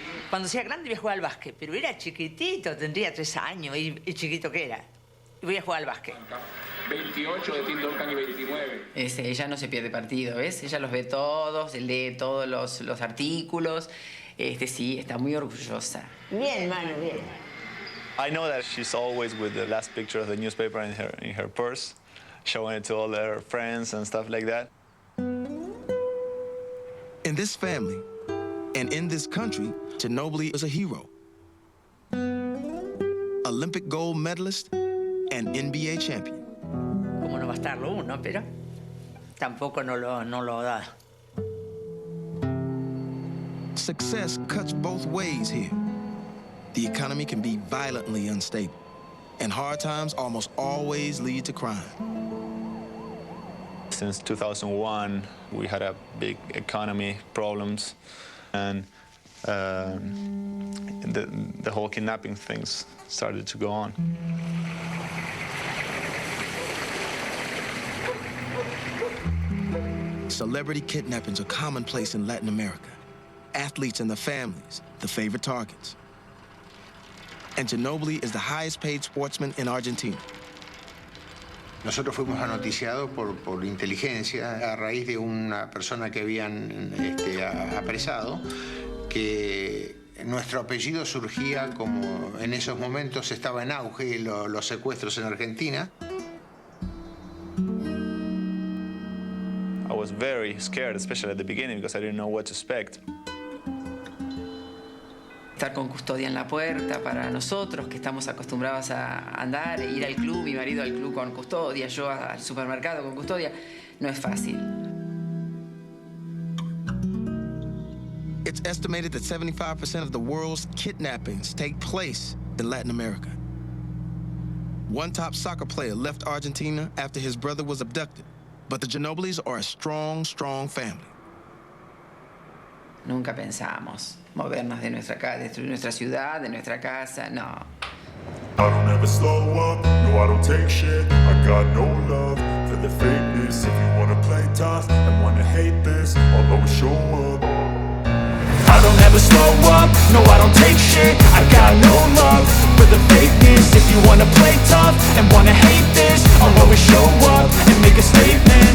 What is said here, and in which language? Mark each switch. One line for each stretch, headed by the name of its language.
Spanish: Cuando sea grande voy a jugar al básquet, pero era chiquitito, tendría 3 años y chiquito que era. Y voy a jugar al básquet. 28 de Tim Duncan y 29. Ella no se pierde partido, ¿ves? Ella los ve todos, lee todos los artículos. Sí, está muy orgullosa. Bien, Manu, bien.
English: I know that she's always with the last picture of the newspaper in her purse, showing it to all her friends and stuff like that. In this family and in this country, Ginobili is a hero. Olympic gold medalist and NBA champion.
Spanish: Como no va a estarlo uno, pero tampoco no lo da.
English: Success cuts both ways here. The economy can be violently unstable, and hard times almost always lead to crime. Since 2001, we had a big economy problems, and the whole kidnapping things started to go on. Celebrity kidnappings are commonplace in Latin America. Athletes and their families, the favorite targets. And Ginobili is the highest paid sportsman in Argentina.
Spanish: Nosotros fuimos anoticiados por inteligencia a raíz de una persona que habían apresado, que nuestro apellido surgía como en esos momentos estaba en auge los secuestros en Argentina.
English: I was very scared, especially at the beginning, because I didn't know what to expect.
Spanish: Estar con custodia en la puerta para nosotros, que estamos acostumbrados a andar, ir al club, mi marido al club con custodia, yo al supermercado con custodia, no es fácil.
English: It's estimated that 75% of the world's kidnappings take place in Latin America. One top soccer player left Argentina after his brother was abducted, but the Ginobilis are a strong, strong family.
Spanish: Nunca pensamos movernos de nuestra casa, destruir nuestra ciudad, de nuestra casa, no.
English: I don't ever slow up, no I don't take shit. I got no love for the fakeness. If you wanna play tough and wanna hate this, I'll always show up. I don't ever slow up, no I don't take shit. I got no love for the fakeness. If you wanna play tough and wanna hate this, I'll always show up and make a statement.